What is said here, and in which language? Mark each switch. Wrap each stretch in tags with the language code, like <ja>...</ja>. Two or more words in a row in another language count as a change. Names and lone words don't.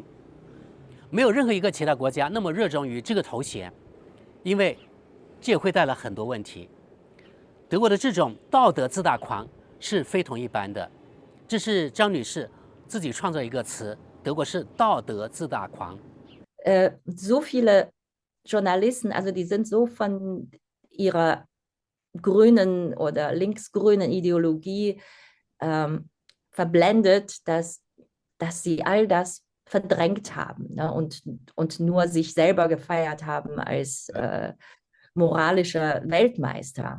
<zh>沒有任何一個其他國家那麼熱衷於這個頭銜，因為這也會帶來很多問題。德國的這種道德自大狂是非同一般的，這是張女士自己創造一個詞，德國是道德自大狂。</zh> <de>So viele Journalisten, also die sind so von ihrer grünen oder linksgrünen Ideologie verblendet, dass sie all das verdrängt haben, ne? Und nur sich selber gefeiert haben als moralischer Weltmeister.</de>